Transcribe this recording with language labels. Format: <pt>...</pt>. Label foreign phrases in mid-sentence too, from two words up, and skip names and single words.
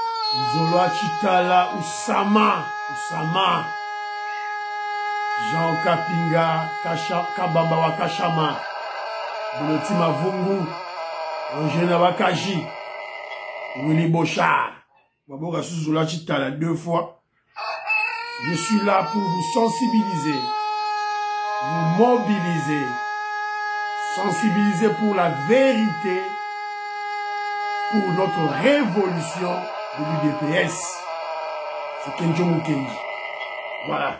<fr>Zoloa Chitala Usama Jean Kapinga Kabamba Wakashama Bolotima Vungu Angena Wakaji Willy Bochard Baboga Zoloa Chitala 2 fois. Je suis là pour vous sensibiliser, vous mobiliser, sensibiliser pour la vérité, pour notre révolution de l'UDPS. C'est Kenjo Mukendi. Voilà.</fr>